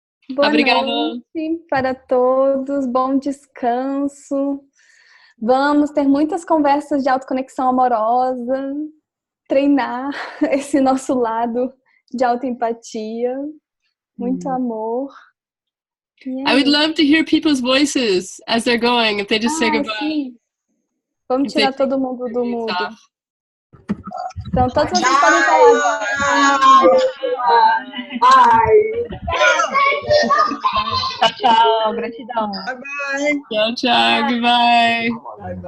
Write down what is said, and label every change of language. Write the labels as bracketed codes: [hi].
[pt] Boa noite para todos, bom descanso. Vamos ter muitas conversas de autoconexão amorosa, treinar esse nosso lado de autoempatia, muito amor. [en] I would love to hear people's voices as they're going, if they just say goodbye. [pt] Sim. Vamos tirar todo mundo do mudo. Então, todos vocês podem falar. [en] Bye. [pt] Tchau, tchau. Gratidão. [en] Bye, bye. [pt] Tchau, tchau. [en] Goodbye.